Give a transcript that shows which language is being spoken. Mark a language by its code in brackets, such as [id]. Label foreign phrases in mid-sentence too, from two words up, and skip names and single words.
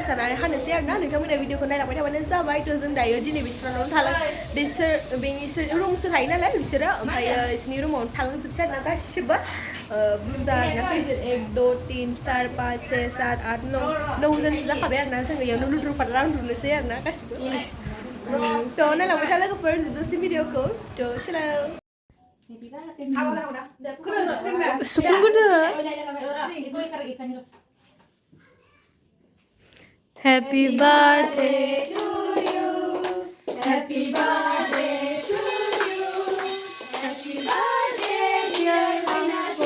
[brx] थानानै हानोसै आरोना नोंथांमोना भिडिअखौ नायलांबाय थाबानो जाबाय थ' जों दायो दिनै बिसोरनावनो थाला बेनिसो रुमसो थायो नालाय बिसोरो ओमफ्रायो बिसोरनि रुमावनो थांजोबसै आरोना गासिबो बुरजा आरोना खैजोन 1 2 3 4 5 6 7 8 9 9जनसो जाखाबाय आरोना जों बेयावनो लुद्रु फाद्रा उन्दुनोसै आरोना गासिबो थ' नायलांबाय था लोगोफोर दसे भिडिअखौ थ' चलो सुकुन गुदो [en] Happy birthday to you. Happy birthday to you. Happy birthday dear Mwinati.